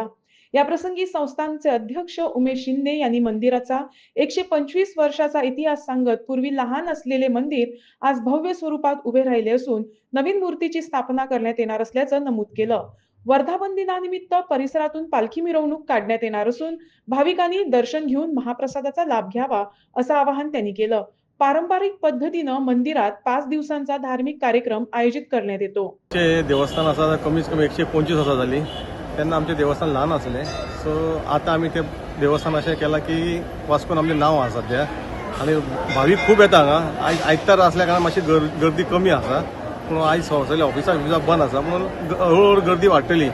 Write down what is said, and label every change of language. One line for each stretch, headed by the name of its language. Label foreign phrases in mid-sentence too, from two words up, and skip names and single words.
Marathi: या प्रसंगी संस्थानचे अध्यक्ष उमेश शिंदे यांनी मंदिराचा 125 वर्षाचा इतिहास सांगत पूर्वी लहान असलेले मंदिर आज भव्य स्वरूपात उभे राहिले असून नवीन मूर्तीची स्थापना करण्यात येणार असल्याचं नमूद केलं. वर्धापन दिनानिमित्त परिसरातून पालखी मिरवणूक काढण्यात येणार असून भाविकांनी दर्शन घेऊन महाप्रसादाचा लाभ घ्यावा असं आवाहन त्यांनी केलं. पारंपरिक पद्धतीनं मंदिरात 5 दिवसांचा धार्मिक कार्यक्रम आयोजित करण्यात येतो.
Konkani: देवस्थान असा कमीत कमी 125 वर्सां जाली. तेन्ना आमचें देवस्थान ल्हान आसलें, सो आतां आमी तें देवस्थान अशें केलां की वास्कोन आमचें नांव आसा सद्या आनी भावीक खूब येता हांगा. आयज आयतार आसल्या कारणान मातशी गर्दी कमी आसा, पूण आयज सगळे ऑफिसां बंद आसा, पूण हळूहळू गर्दी वाडटली.